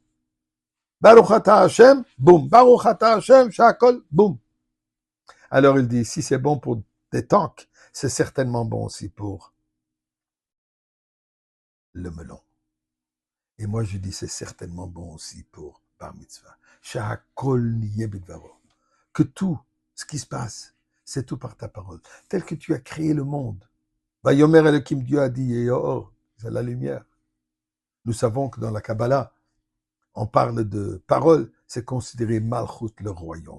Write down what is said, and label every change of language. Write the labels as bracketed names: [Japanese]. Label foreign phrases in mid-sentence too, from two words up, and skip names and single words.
[Hebrew] ברוך אתה השם, boum. ברוך אתה השם, שהכל, [French] boum. Alors il dit, si c'est bon pour des tanks, c'est certainement bon aussi pour le melon. Et moi je dis, c'est certainement bon aussi pour Bar Mitzvah. [Hebrew] שהכל נהיה בדברו. [French] Que tout ce qui se passe, c'est tout par ta parole. Tel que tu as créé le monde. [Hebrew] ויאמר אלוהים, [French] Dieu a dit, c'est la lumière. Nous savons que dans la Kabbalah, on parle de parole, c'est considéré Malchut, le royaume.